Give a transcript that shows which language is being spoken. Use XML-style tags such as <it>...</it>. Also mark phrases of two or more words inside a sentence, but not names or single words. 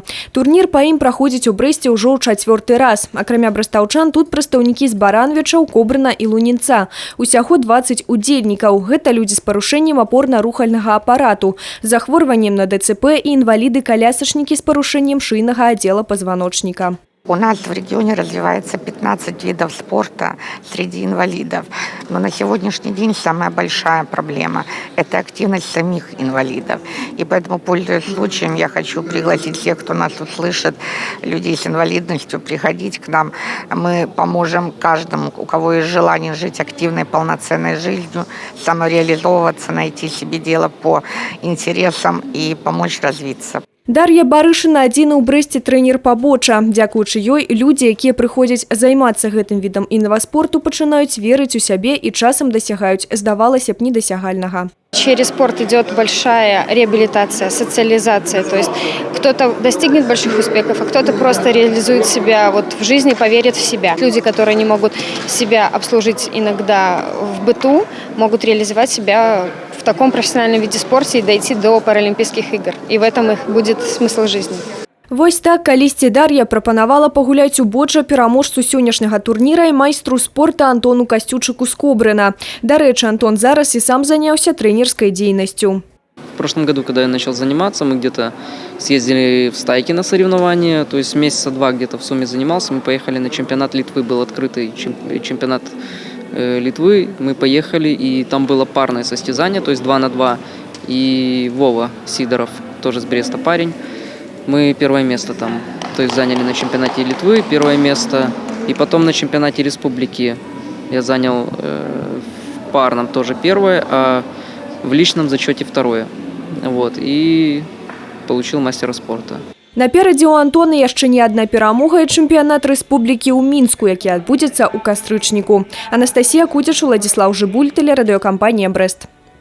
<be>Турнір па ім праходзіць у Брэсце ўжо ў 4-й раз. Акрамя брастаўчан, тут прадстаўнікі з Баранавічаў, Кобрына і Лунінца. Усяго 20 удзельнікаў. Гэта людзі з парушэннем апорна-рухальнага апарату, захворваннем на ДЦП і інваліды-колясачнікі з парушэннем шыйнага аддзела пазваночніка.</be> <ru>У нас в регионе развивается 15 видов спорта среди инвалидов. Но на сегодняшний день самая большая проблема – это активность самих инвалидов. И поэтому, пользуясь случаем, я хочу пригласить всех, кто нас услышит, людей с инвалидностью, приходить к нам. Мы поможем каждому, у кого есть желание жить активной, полноценной жизнью, самореализовываться, найти себе дело по интересам и помочь развиться.</ru> <be>Дар'я Барышына – адзіны ў Брэсце трэнер па боча. Дзякуючы ёй, людзі, якія прыходзяць займацца гэтым відам інваспорту, пачынаюць верыць у сябе і часам дасягаюць, здавалася б, недосягальнага.</be> <ru>Через спорт идет большая реабилитация, социализация. То есть кто-то достигнет больших успехов, а кто-то просто реализует себя вот в жизни, поверит в себя. Люди, которые не могут себя обслужить иногда в быту, могут реализовать себя в таком профессиональном виде спорта и дойти до Паралимпийских игр. И в этом их будет смысл жизни.</ru> <be>Вось так калісьці Дар'я прапанавала пагуляць у боча пераможцу сённяшняга турніра і майстру спорта Антону Касцючыку з Кобрына. Дарэчы, Антон зараз і сам заняўся</be> <ru>тренерской деятельностью. В прошлом году, когда я начал заниматься, мы где-то съездили в Стайки на соревнования, то есть месяца два где-то в сумме занимался. Мы поехали на чемпионат Литвы, был открытый чемпионат Литвы. Мы поехали, и там было парное состязание, то есть 2 на 2. И Вова Сидоров, тоже с Бреста парень. Мы первое место там, то есть заняли на чемпионате Литвы первое место, и потом на чемпионате республики я занял в парном тоже первое, а в личном зачете второе. Вот, и получил мастера спорта.</ru> <be>Наперадзе у Антона яшчэ не адна перамога і чэмпіянат рэспублікі ў Мінску, які адбудзецца ў кастрычніку. Анастасія Куцяч, Владзіслаў Жыбуль, тэлерадыёкампанія «Брэст».</be>